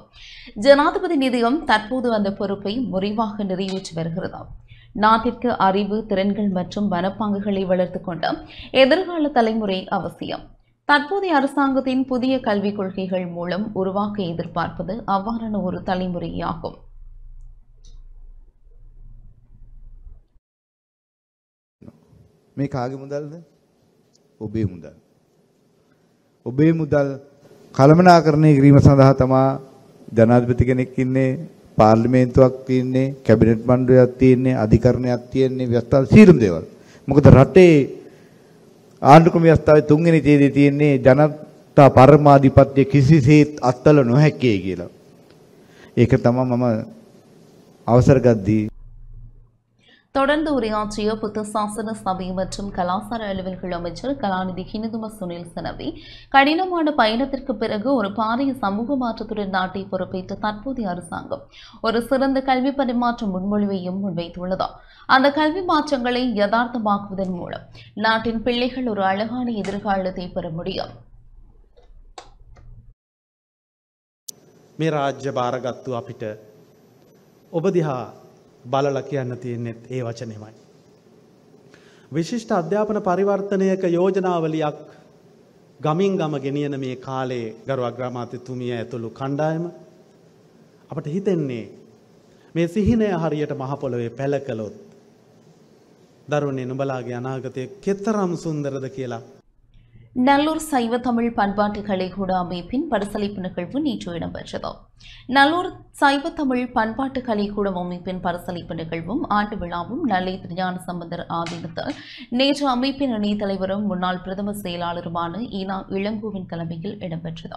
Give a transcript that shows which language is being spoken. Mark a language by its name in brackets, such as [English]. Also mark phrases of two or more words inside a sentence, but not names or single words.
[Tamil] ஜனாதிபதி நிதியம் தற்போது அந்த பொறுப்பை முறைவாக நிறைவேற்றி வருகிறது. நாட்டிற்கு அறிவு, திறன்கள் மற்றும் மனப்பாங்குகளை வளர்த்துக் கொண்ட எதிர்கால தலைமுறை அவசியம். தற்போதைய அரசாங்கத்தின் புதிய கல்விக் கொள்கைகள் மூலம் உருவாக்க எதிர்பார்ப்பது அவ்வாறான ஒரு தலைமுறையாகும். [Sinhala] මේ කාගේ මුදල්ද? ඔබේ මුදල්. ඔබේ මුදල් කළමනාකරණය කිරීම සඳහා තමා ජනාධිපති කෙනෙක් ඉන්නේ, පාර්ලිමේන්තුවක් තියෙන්නේ, කැබිනට් මණ්ඩලයක් තියෙන්නේ, අධිකරණයක් තියෙන්නේ, ව්‍යවස්ථා සියලුම දේවල්. මොකද රටේ ආණ්ඩුක්‍රම ව්‍යවස්ථාවේ තුන්වෙනි ඡේදයේ තියෙන්නේ ජනතා පරමාධිපත්‍ය කිසිසේත් අත්හල නොහැකියි කියලා. ඒක තමයි මම අවසර ගද්දී [Tamil] தொடர்ந்து உரையாற்றிய புத்த சாசன சபை மற்றும் கலாசார அலுவல்கள் அமைச்சர் கலாநிதி ஹினிதும சுனில் சனவி, கடினமான பயணத்திற்கு பிறகு ஒரு பாரிய சமூக மாற்றத்துடன் நாட்டை பொறுப்பேற்ற தற்போதைய அரசாங்கம் ஒரு சிறந்த கல்வி பரிமாற்ற முன்மொழிவையும் முன்வைத்துள்ளது. அந்த கல்வி மாற்றங்களை யதார்த்தமாக்குவதன் மூலம் நாட்டின் பிள்ளைகள் ஒரு அழகான எதிர்காலத்தை பெற முடியும். [Sinhala] මේ රාජ්‍ය භාරගත්තු අපිට ඔබ දිහා බලලා කියන්න තියෙන්නේත් ඒ වචනේමයි. විශිෂ්ට අධ්‍යාපන පරිවර්තනයක යෝජනාවලියක් ගමින් ගම ගෙනියන මේ කාලේ ගරු අග්‍රාමාත්‍යතුමිය ඇතුළු කණ්ඩායම අපට හිතෙන්නේ මේ සිහිනය හරියට මහ පොළොවේ පැල කළොත් දරුවනේ නුඹලාගේ අනාගතය කෙතරම් සුන්දරද කියලා. [Tamil] நல்லூர் சைவ தமிழ் பண்பாட்டு கலைக்கூட அமைப்பின் பரிசளிப்பு நிகழ்வு நேற்று இடம்பெற்றது. நல்லூர் சைவ தமிழ் பண்பாட்டு கலைக்கூட அமைப்பின் பரிசளிப்பு நிகழ்வும் ஆண்டு விழாவும் நெல்லை திருஞான சம்பந்தர் ஆதீனத்தில் நேற்று அமைப்பின் இணைத் தலைவரும் முன்னாள் பிரதம செயலாளருமான ஈனா இளங்கோவின் தலைமையில் இடம்பெற்றது.